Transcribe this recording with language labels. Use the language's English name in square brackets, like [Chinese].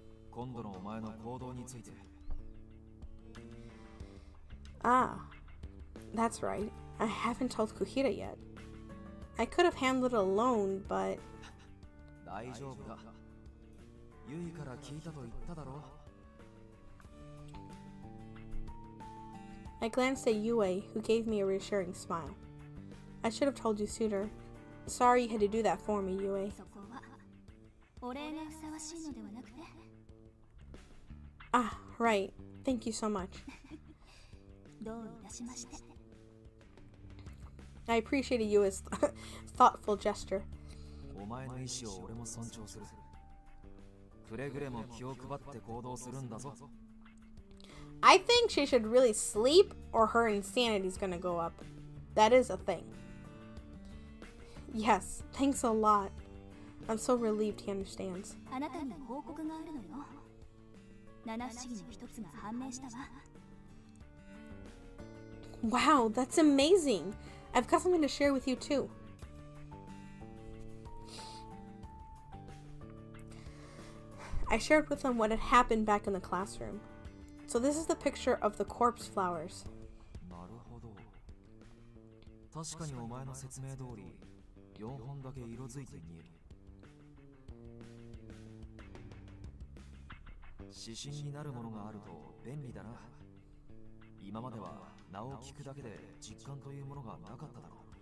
[Japanese] 今度のお前の行動について。 [English] Ah, that's right. I haven't told Kuhira yet. I could have handled it alone, but... [Japanese] 大丈夫だ。ユイから聞いたと言っただろ。 [English] I glanced at Yue, who gave me a reassuring smile. I should have told you sooner. Sorry you had to do that for me, Yue. [Japanese] そこはお礼がふさわしいのではなくて。 [English] Ah, right. Thank you so much. [Japanese] どういたしまして。 [English] I appreciated Yue's thoughtful gesture. [Japanese] お前の意志を俺も尊重する。くれぐれも気を配って行動するんだぞ。 [English] I think she should really sleep or her insanity's gonna go up. That is a thing. Yes, thanks a lot. I'm so relieved he understands. [Japanese] あなたに報告があるのよ。七不思議の一つが判明したわ。 [English] Wow, that's amazing. I've got something to share with you too. I shared with them what had happened back in the classroom. So this is the picture of the corpse flowers. [Japanese] なるほど。確かにお前の説明通り、4本だけ色づいて見える。指針になるものがあると便利だな。今までは名を聞くだけで実感というものがなかっただろう。